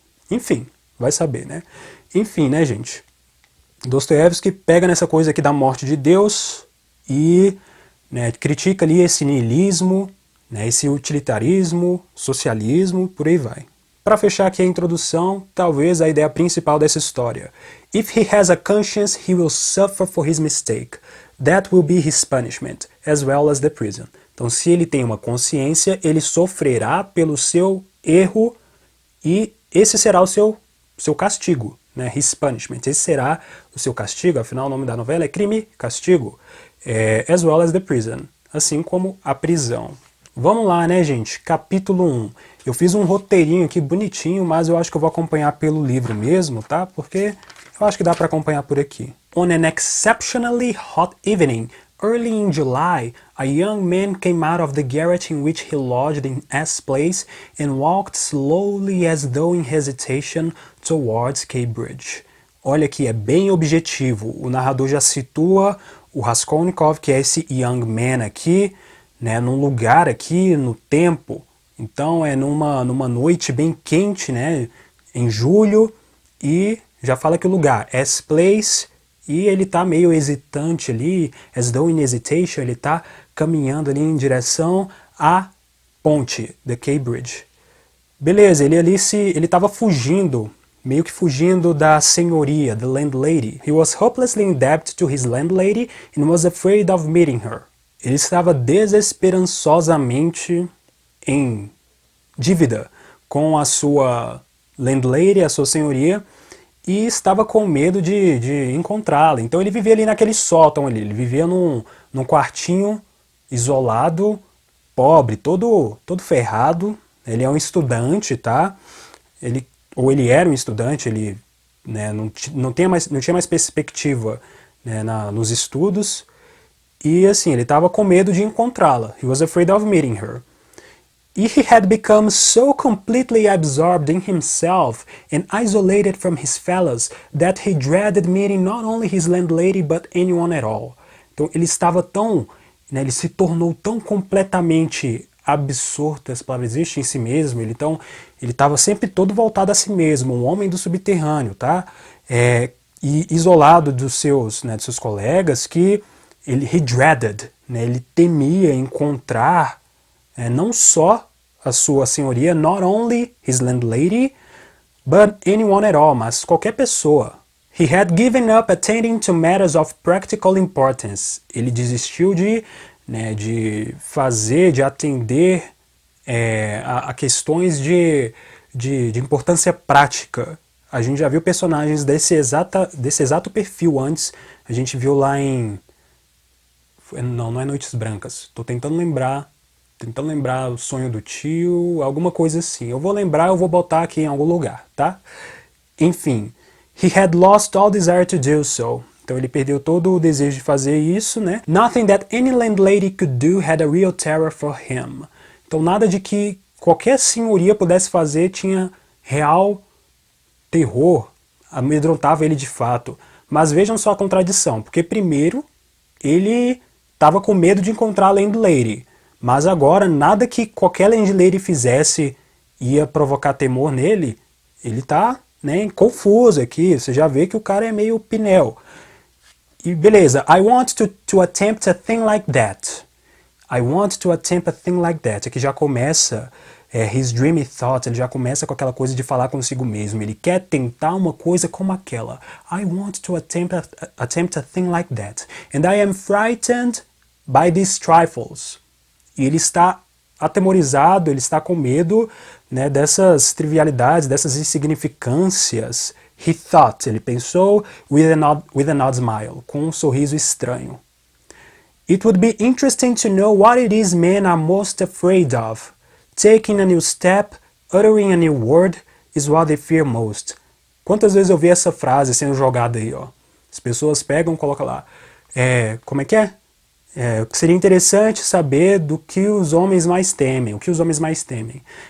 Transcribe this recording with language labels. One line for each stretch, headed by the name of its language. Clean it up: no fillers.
Portuguese: Enfim, vai saber, né? Enfim, né, gente? Dostoiévski pega nessa coisa aqui da morte de Deus e, né, critica ali esse niilismo, né, esse utilitarismo, socialismo, por aí vai. Para fechar aqui a introdução, talvez a ideia principal dessa história.
English: If he has a conscience, he will suffer for his mistake. That will be his punishment, as well as the prison.
Portuguese: Então, se ele tem uma consciência, ele sofrerá pelo seu erro e esse será o seu castigo, né? His punishment. Esse será o seu castigo, afinal o nome da novela é Crime e Castigo, as well as the prison, assim como a prisão. Vamos lá, né, gente? Capítulo 1. Eu fiz um roteirinho aqui bonitinho, mas eu acho que eu vou acompanhar pelo livro mesmo, tá? Porque eu acho que dá para acompanhar por aqui.
English: On an exceptionally hot evening, early in July, a young man came out of the garret in which he lodged in S Place and walked slowly as though in hesitation towards Cambridge.
Portuguese: Olha aqui, é bem objetivo. O narrador já situa o Raskolnikov, que é esse young man aqui, né, num lugar aqui, no tempo. Então é numa noite bem quente, né, em julho, e já fala que o lugar, S Place, e ele tá meio hesitante ali, as though in hesitation, ele tá caminhando ali em direção à ponte, the Cambridge. Beleza, ele tava fugindo, meio que fugindo da senhoria, the landlady.
English: He was hopelessly in debt to his landlady and was afraid of meeting her.
Portuguese: Ele estava desesperançosamente em dívida com a sua landlady, a sua senhoria, e estava com medo de encontrá-la. Então ele vivia ali naquele sótão ali, ele vivia num quartinho isolado, pobre, todo ferrado. Ele é um estudante, tá? Ele era um estudante, ele, né, não tinha mais perspectiva, né, nos estudos. E assim, ele estava com medo de encontrá-la.
English: He was afraid of meeting her. He had become so completely absorbed in himself and isolated from his fellows that he dreaded meeting not only his landlady but anyone at all.
Portuguese: Então ele estava tão, né, ele se tornou tão completamente absorto, essa palavra existe, em si mesmo. Ele estava sempre todo voltado a si mesmo, um homem do subterrâneo, tá? E isolado dos seus colegas, que he dreaded, né? Ele temia encontrar não só a sua senhoria, not only his landlady, but anyone at all, mas qualquer pessoa. He had given up attending to matters of practical importance. Ele desistiu de fazer, de atender a questões de importância prática. A gente já viu personagens desse exato perfil antes. A gente viu lá em... Não é Noites Brancas. Tô tentando lembrar o sonho do tio, alguma coisa assim. Eu vou lembrar, eu vou botar aqui em algum lugar, tá?
English: Enfim, he had lost all desire to do so.
Portuguese: Então ele perdeu todo o desejo de fazer isso, né?
English: Nothing that any landlady could do had a real terror for him.
Portuguese: Então nada de que qualquer senhoria pudesse fazer tinha real terror, amedrontava ele de fato. Mas vejam só a contradição, porque primeiro ele estava com medo de encontrar a landlady, mas agora nada que qualquer landlady fizesse ia provocar temor nele. Ele tá, né, confuso aqui, você já vê que o cara é meio pinel.
English: E beleza, I want to attempt a thing like that. I want to attempt a thing like that.
Portuguese: Aqui já começa his dreamy thoughts, ele já começa com aquela coisa de falar consigo mesmo. Ele quer tentar uma coisa como aquela.
English: I want to attempt a thing like that. And I am frightened by these trifles.
Portuguese: E ele está atemorizado, ele está com medo, né, dessas trivialidades, dessas insignificâncias.
English: He thought, ele pensou, with an odd smile, com um sorriso estranho. It would be interesting to know what it is men are most afraid of. Taking a new step, uttering a new word, is what they fear most.
Portuguese: Quantas vezes eu vi essa frase sendo jogada aí, ó? As pessoas pegam, colocam lá. Como é que é? Seria interessante saber do que os homens mais temem. O que os homens mais temem?